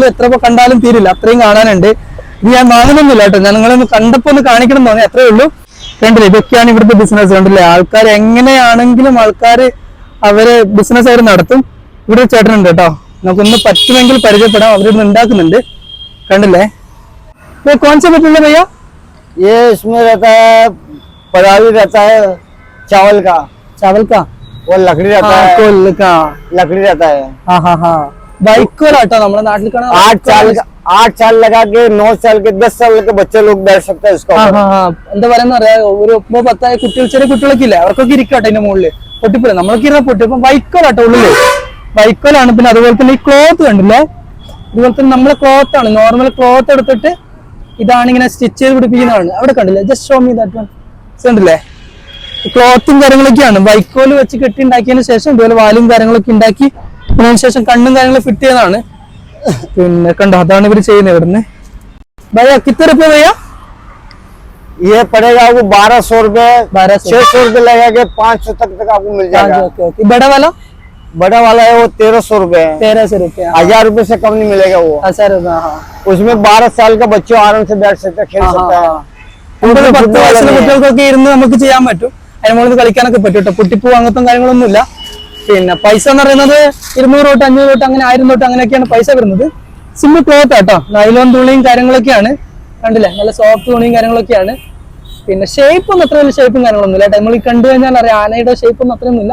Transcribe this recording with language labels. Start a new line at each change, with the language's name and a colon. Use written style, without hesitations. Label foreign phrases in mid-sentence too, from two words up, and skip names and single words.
Malayalam: എത്ര കണ്ടാലും തീരില്ല, അത്രയും കാണാനുണ്ട്. ഇത് ഞാൻ വാങ്ങുന്നൊന്നുമില്ല കേട്ടോ, ഞാൻ നിങ്ങളൊന്ന് കണ്ടപ്പോ ഒന്ന് കാണിക്കണം തോന്നി, അത്രേ ഉള്ളൂ. കണ്ടില്ലേ, ഇതൊക്കെയാണ് ഇവിടുത്തെ ബിസിനസ്. കണ്ടില്ലേ, ആൾക്കാർ എങ്ങനെയാണെങ്കിലും ആൾക്കാർ അവര് ബിസിനസ് അവർ നടത്തും. ഇവിടെ ചേട്ടനുണ്ട് കേട്ടോ, നമുക്കൊന്ന് പറ്റുമെങ്കിൽ പരിചയപ്പെടാം. അവരിന്ന് ഉണ്ടാക്കുന്നുണ്ട്. കണ്ടില്ലേ,
Hindi: कौन सा मटेरियल है भैया? ये इसमें रहता है, पराली रहता है चावल का और लकड़ी रहता है, लकड़ी रहता है। हाँ हाँ हाँ,
Malayalam: വൈക്കോൽ ആട്ടോ നമ്മുടെ നാട്ടിൽ കാണാം.
Hindi: 8 साल लगा के 9 साल के 10 साल के बच्चे लोग बैठ सकते हैं इसको.
Malayalam: എന്താ പറയുന്ന അറിയാമോ, ഒരു 10 കുട്ടികൾ, ചെറിയ കുട്ടികളൊക്കെ ഇല്ല, അവർക്കൊക്കെ ഇരിക്കട്ടെ ഇതിന്റെ മുകളില്. പൊട്ടിപ്പില്ല, നമ്മളൊക്കെ ഇരുന്ന പൊട്ടി. ഇപ്പൊ വൈക്കോലാട്ടോ ഉള്ളില്, വൈക്കോലാണ്. പിന്നെ അതുപോലെ തന്നെ ഈ ക്ലോത്ത് കണ്ടില്ലേ, ഇതുപോലെ തന്നെ നമ്മളെ ക്ലോത്ത് ആണ്,
English: normal cloth
Malayalam: എടുത്തിട്ട് ഇതാണ് ഇങ്ങനെ സ്റ്റിച്ച് ചെയ്ത് പിടിപ്പിക്കുന്നതാണ്. അവിടെ കണ്ടില്ലേ,
English: just show me that one.
Malayalam: കണ്ടില്ലേ, ക്ലോത്തും കാര്യങ്ങളൊക്കെയാണ്. വൈക്കോല് വെച്ച് കെട്ടി ഉണ്ടാക്കിയതിന് ശേഷം ഇതുപോലെ വാലും കാര്യങ്ങളൊക്കെ ഉണ്ടാക്കി അതിന് ശേഷം കണ്ണും കാര്യങ്ങളും ഫിറ്റ് ചെയ്തതാണ്. പിന്നെ കണ്ടോ, അതാണ് ഇവര് ചെയ്യുന്നത് ഇവിടുന്ന്.
Hindi: ഭയ്യ കിतना रुपये भैया? ये पड़ेगा आपको 1200 रुपए, 600 रुपए लगा के 500 तक आपको मिल जाएगा. बड़ा वाला है वो 1300 रुपए, 1300 रुपए, 1000 रुपए से कम नहीं मिलेगा वो. उसमें 12 साल का बच्चों आराम से बैठ सकते हैं, खेल सकता है.
Malayalam: 10 വയസ്സുള്ള കുട്ടികൾക്കൊക്കെ ഇരുന്ന് നമുക്ക് ചെയ്യാൻ പറ്റും. അതിന് മുകളിൽ കളിക്കാനൊക്കെ പറ്റും കേട്ടോ. പൊട്ടിപ്പൂ അങ്ങനത്തെ കാര്യങ്ങളൊന്നുമില്ല. പിന്നെ പൈസ എന്ന് പറയുന്നത് 200 തൊട്ട് 500 തൊട്ട് അങ്ങനെ 1000 തൊട്ട് അങ്ങനെയൊക്കെയാണ് പൈസ വരുന്നത്.
English: simple cloth
Malayalam: കേട്ടോ, നൈലോൺ തുണിയും കാര്യങ്ങളൊക്കെയാണ്. കണ്ടില്ലേ, നല്ല സോഫ്റ്റ് തുണിയും കാര്യങ്ങളൊക്കെയാണ്. പിന്നെ ഷേപ്പ് ഒന്നും അത്ര വലിയ ഷേപ്പും കാര്യങ്ങളൊന്നുമില്ല. നമ്മൾ ഈ കണ്ടു കഴിഞ്ഞാൽ അറിയാം, ആനയുടെ ഷേപ്പ് ഒന്നും അത്രയൊന്നുമില്ല.